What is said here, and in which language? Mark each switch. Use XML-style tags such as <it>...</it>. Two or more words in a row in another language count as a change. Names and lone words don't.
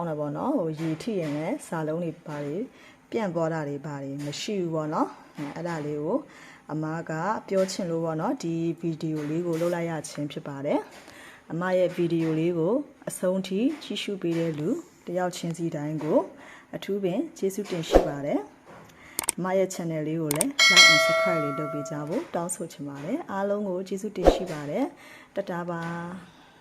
<my>တယ်ပေါ့နော်ဟိုရေထိရင်လည်းစာလုံးတွေပါတယ်ပြန့်သွားတာတွေပါတယ်မရှိဘူးပေါ့နော်အဲ့ဒါလေးကိုအမကပြောချင်လို့ပေါ့နော်ဒီဗီဒီယိုလေးကိုလုပ်လိုက်ရခြင်းဖြစ်ပါတယ်အမရဲ့ဗီဒီယိုလေးကိုအဆုံးထိကြည့်ရှုပေးတဲ့လူတယောက်ချင်းစီတိုင်းကိုအထူးပင်ကျေးဇူးတင်ရှိပါတယ်အမရဲ့ channel လေးကိုလည်း</my> <en>like and subscribe</en> <my>လေးလုပ်ပေးကြဖို့တောင်းဆိုချင်ပါတယ်အားလုံးကိုကျေးဇူးတင်ရှိပါတယ်တတားပါ</my>